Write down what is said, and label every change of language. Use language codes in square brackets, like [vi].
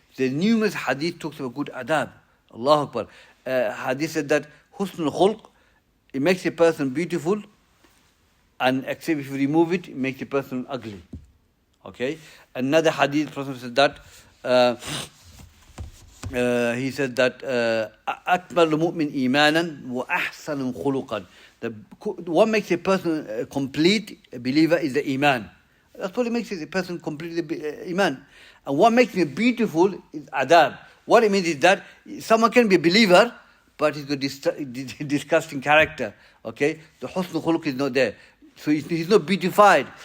[en] The numerous hadith talks about good adab. Allahu Akbar. Hadith said that husn khuluq, it makes a person beautiful, and except if you remove it, it makes a person ugly. Okay. Another hadith, Prophet said that. He said that [ar] أكمل المؤمن إيمانا وأحسن خلقا. [en] What makes a person a complete believer is the iman. That's what makes a person completely iman. And what makes him beautiful is adab. What it means is that someone can be a believer, but he's got disgusting character. Okay, the husn khuluq is not there. So he's not beautified.